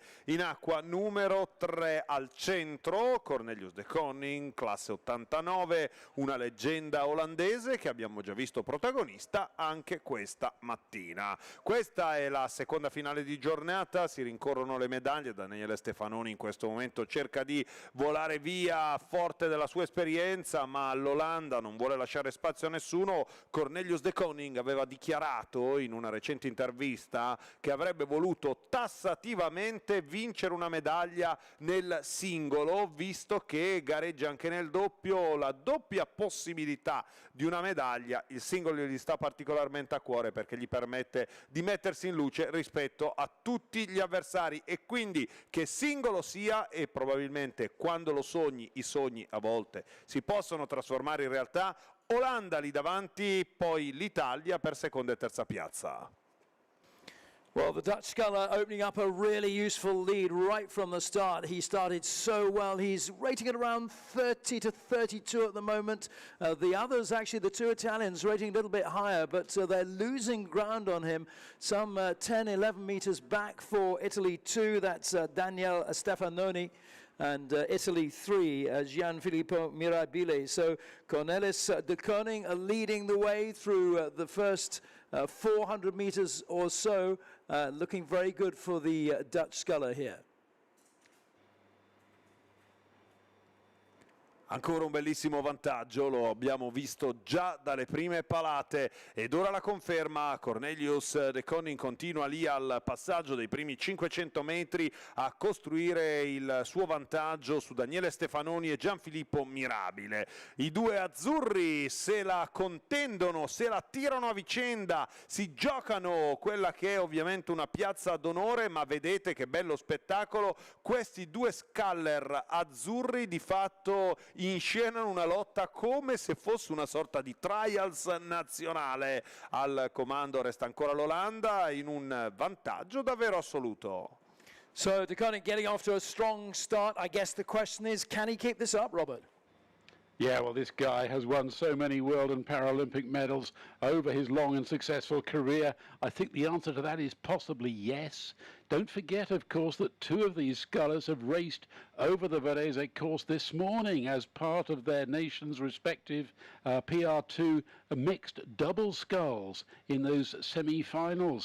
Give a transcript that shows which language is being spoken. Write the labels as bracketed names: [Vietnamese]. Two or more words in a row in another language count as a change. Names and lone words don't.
[Italian] In acqua numero 3 al centro, Cornelius de Koning, classe 89, una leggenda leggenda olandese che abbiamo già visto protagonista anche questa mattina. Questa è la seconda finale di giornata, si rincorrono le medaglie. Daniele Stefanoni in questo momento cerca di volare via forte della sua esperienza, ma l'Olanda non vuole lasciare spazio a nessuno. Cornelius de Koning aveva dichiarato in una recente intervista che avrebbe voluto tassativamente vincere una medaglia nel singolo, visto che gareggia anche nel doppio, la doppia possibilità di una medaglia. Il singolo gli sta particolarmente a cuore perché gli permette di mettersi in luce rispetto a tutti gli avversari, e quindi che singolo sia, e probabilmente quando lo sogni, i sogni a volte si possono trasformare in realtà. Olanda lì davanti, poi l'Italia per seconda e terza piazza. [English] Well, the Dutch sculler opening up a really useful lead right from the start. He started so well. He's rating at around 30 to 32 at the moment. The others, actually, the two Italians, rating a little bit higher, but they're losing ground on him. Some 10, 11 meters back for Italy 2. That's Daniele Stefanoni. And Italy 3, Gianfilippo Mirabile. So Cornelis de Koning leading the way through the first 400 meters or so, looking very good for the Dutch sculler here. [Italian] Ancora un bellissimo vantaggio, lo abbiamo visto già dalle prime palate, ed ora la conferma. Cornelius de Koning continua lì al passaggio dei primi 500 metri a costruire il suo vantaggio su Daniele Stefanoni e Gianfilippo Mirabile. I due azzurri se la contendono, se la tirano a vicenda, si giocano quella che è ovviamente una piazza d'onore, ma vedete che bello spettacolo. Questi due sculler azzurri di fatto inscenano una lotta come se fosse una sorta di trials nazionale. Al comando resta ancora l'Olanda in un vantaggio davvero assoluto. [English] So de Koning getting off to a strong start. I guess the question is, can he keep this up, Robert? Yeah, well, this guy has won so many World and Paralympic medals over his long and successful career. I think the answer to that is possibly yes. Don't forget, of course, that two of these scullers have raced over the Varese course this morning as part of their nation's respective PR2 mixed double sculls in those semi-finals.